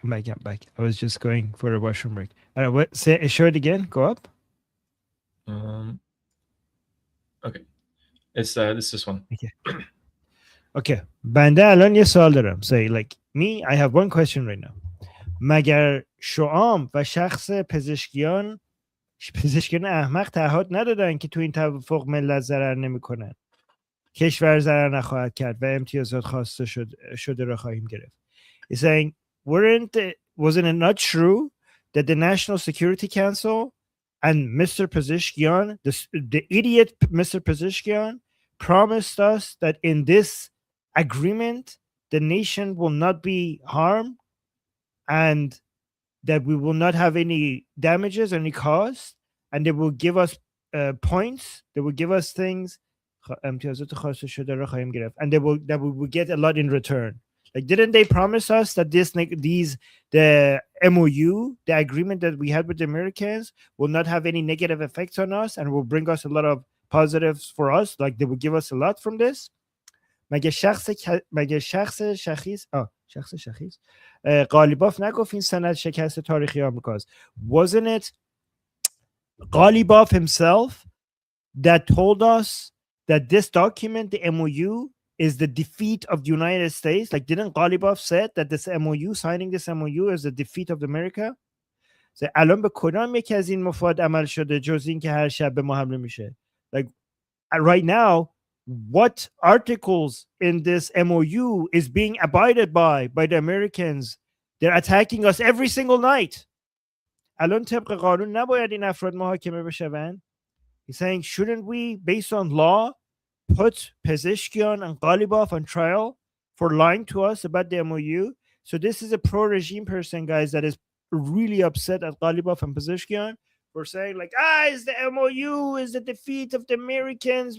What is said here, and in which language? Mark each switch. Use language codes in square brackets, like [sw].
[en] I was just going for a washroom break. Show it again. Go up. Okay. It's this one. [fa] Okay. بنده الان یه سوال دارم. [en] Say like me, I have one question right now. [fa] مگر شعام و شخص پزشکیان احمق تعهد ندادن که تو این توافق ملت ضرر نمیکنن، کشور ضرر نخواهد کرد و امتیازات خواسته شده را خواهیم گرفت. [en] He's saying, wasn't it not true that the National Security Council and Mr. Pezeshkian, the idiot Mr. Pezeshkian, promised us that in this agreement, the nation will not be harmed and that we will not have any damages, any cost, and they will give us points, they will give us things, and that we will get a lot in return. Like, didn't they promise us that the MOU, the agreement that we had with the Americans, will not have any negative effects on us and will bring us a lot of positives for us? Like, they will give us a lot from this. [fa] مگه شخص شخیص غالیباف نگفت این سند شکست تاریخی آمریکاست. [en] Wasn't it Ghalibaf himself that told us that this document, the MOU, is the defeat of the United States? Like, didn't Ghalibaf said that this MOU, signing this MOU, is the defeat of America? [fa] So, الان به کدام یکی از این مفاد عمل شده جز این که هر شب به ما حمله میشه؟ [en] Like, right now, what articles in this MOU is being abided by the Americans. They're attacking us every single night. [fa] الان طبق قانون نباید این افراد محاکمه بشوند. [en] He's saying, shouldn't we, based on law, put Pezeshkian and Ghalibaf on trial for lying to us about the MOU? So this is a pro-regime person, guys, that is really upset at Ghalibaf and Pezeshkian for saying, like, it's the MOU is the defeat of the Americans.